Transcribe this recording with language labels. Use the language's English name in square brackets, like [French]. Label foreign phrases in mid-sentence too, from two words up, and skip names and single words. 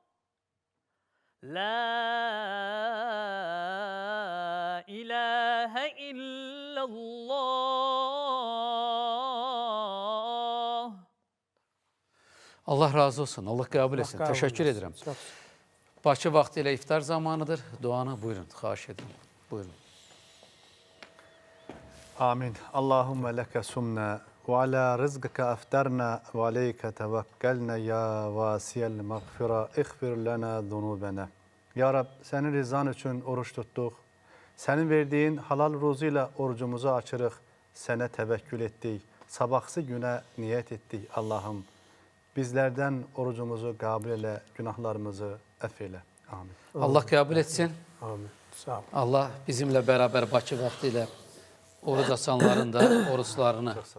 [Arabic] لا إله إلا الله. [Azerbaijani] Allah razı olsun, Allah qəbul etsin. Təşəkkür edirəm. Bakı vaxtı ilə iftar zamanıdır. Duanı buyurun, xahiş edirəm. Buyurun. Amin. [Arabic] اللهم لك صمنا وعلى رزقك أفطرنا وعليك توكلنا يا واسع المغفرة اغفر لنا ذنوبنا. [Turkish] Ya Rab, senin rızan için oruç tuttuk. Senin verdiğin halal ruzuyla orucumuzu açırıq. [Azerbaijani] Sənə təvəkkül etdik. Sabahsı günə niyət etdik Allah'ım. [Turkish] Bizlerden orucumuzu kabul [Azerbaijani] elə, günahlarımızı əff elə. Amin. Allah qəbul etsin. Amin. Sağ ol. Allah bizimlə bərabər Bakı vaxtı ilə oruç açanların da oruçlarını